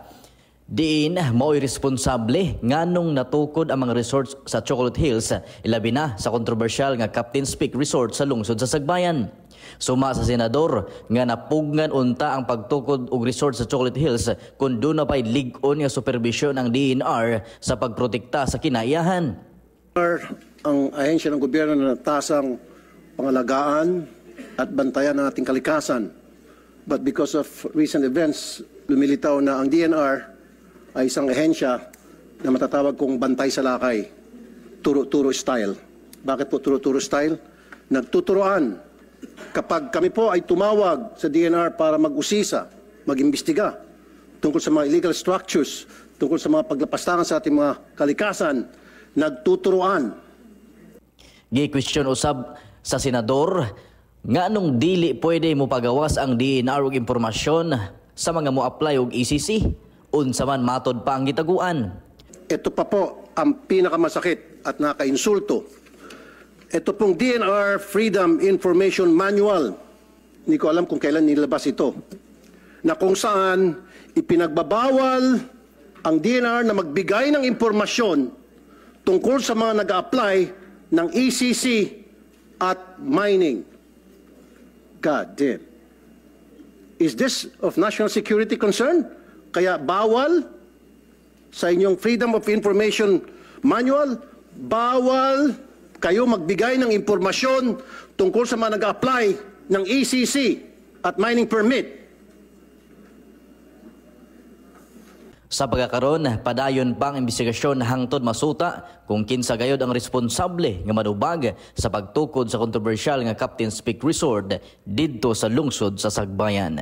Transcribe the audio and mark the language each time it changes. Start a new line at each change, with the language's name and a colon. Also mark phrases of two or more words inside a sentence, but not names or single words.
Cebuano: Diin mao'y responsable nganong natukod ang mga resorts sa Chocolate Hills, ilabi na sa kontrobersyal nga Captain's Peak Resort sa lungsod sa Sagbayan. Suma sa senador nga napugnan unta ang pagtukod og resort sa Chocolate Hills kung doon na pa'y lig-on nga supervision ang DNR sa pagprotekta sa kinaiyahan.
Filipino: Ang ahensya ng gobyerno na natasang pangalagaan at bantayan ng ating kalikasan.
English: But because of recent events,
Filipino: lumilitaw na ang DNR ay isang ahensya na matatawag kong bantay sa lakay. turo-turo style. Bakit po turo-turo style? Nagtuturoan. Kapag kami po ay tumawag sa DNR para mag-usisa, mag-imbestiga tungkol sa mga
English: illegal structures,
Filipino: tungkol sa mga paglapastangan sa ating mga kalikasan, nagtuturoan.
Cebuano: Gi-question usab sa senador nga nung dili pwede mo pagawas ang DNR og impormasyon sa mga mo-apply og ECC, unsa man matod pa ang gitaguan.
Filipino: Ito pa po ang pinakamasakit at nakakainsulto. Ito pong DNR Freedom Information Manual, hindi ko alam kung kailan nilabas ito, na kung saan ipinagbabawal ang DNR na magbigay ng impormasyon tungkol sa mga nag-a-apply ng ECC at mining.
English: God damn. Is this of national security concern?
Filipino: Kaya bawal sa inyong Freedom of Information Manual, bawal kayo magbigay ng impormasyon tungkol sa mga nag-a-apply ng ECC at
English: mining permit.
Cebuano: Sa pagkakaroon, padayon pang investigasyon hangtod masuta kung kinsa gayod ang responsable nga madubag sa pagtukod sa kontrobersyal nga Captain's Peak Resort didto sa lungsod sa Sagbayan.